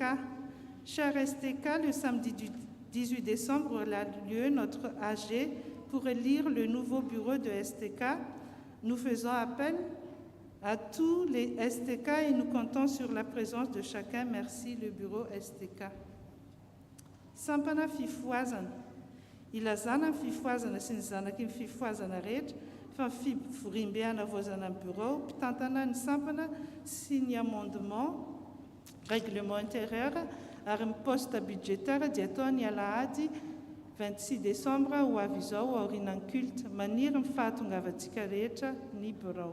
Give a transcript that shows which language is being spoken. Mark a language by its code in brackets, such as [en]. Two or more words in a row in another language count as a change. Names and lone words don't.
[fr] Cher STK, le samedi du 18 décembre aura lieu notre AG pour élire le nouveau bureau de STK. Nous faisons appel à tous les STK et nous comptons sur la présence de chacun. Merci, le bureau STK. [mg] Sampana fifoazana. Ila zana fifoazana sy ny zanaky ny fifoazana rehetra fa firimbeana voazana ny bureau, mpitantana ny sampana sy ny [fr] amendement règlement intérieur [mg] ary ny [fr] poste budgétaire [mg] dia atao ny alahady 26 décembre ho avy izao aorianany culte maniry mifahatongavantsika rehetra ny bureau.